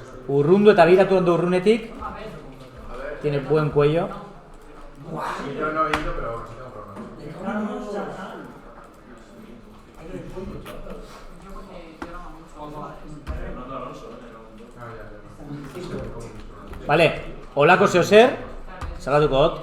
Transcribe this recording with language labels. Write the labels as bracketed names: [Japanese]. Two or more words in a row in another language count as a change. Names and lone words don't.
[Basque] Urrundu eta begiratu ondo urrunetik. [Spanish] A ver. Tiene buen cuello. Yo no he ido, pero sí tengo problemas. Fernando Alonso, Ah, Vale, [Basque] holako zeo zer, salatuko dut.